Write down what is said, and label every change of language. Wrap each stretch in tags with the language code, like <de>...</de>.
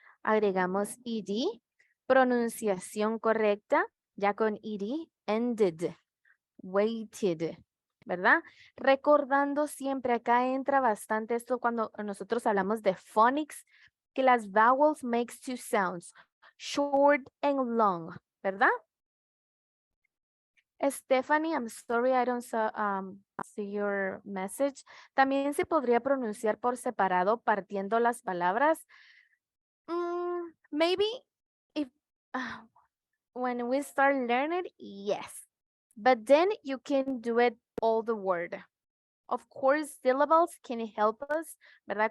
<es>Agregamos ed, pronunciación correcta, ya con ed, ended, waited, ¿verdad? Recordando siempre, acá entra bastante esto cuando nosotros hablamos de phonics, que las</es> <en>vowels makes two sounds, short and long,</en> <es>¿verdad?</es> <en>Stephanie, I'm sorry I don't see your message.</en> <es>También se podría pronunciar por separado partiendo las palabras.</es> <en>Maybe if when we start learning, yes. But then you can do it all the word. Of course, syllables can help us,</en> <es>¿verdad?</es>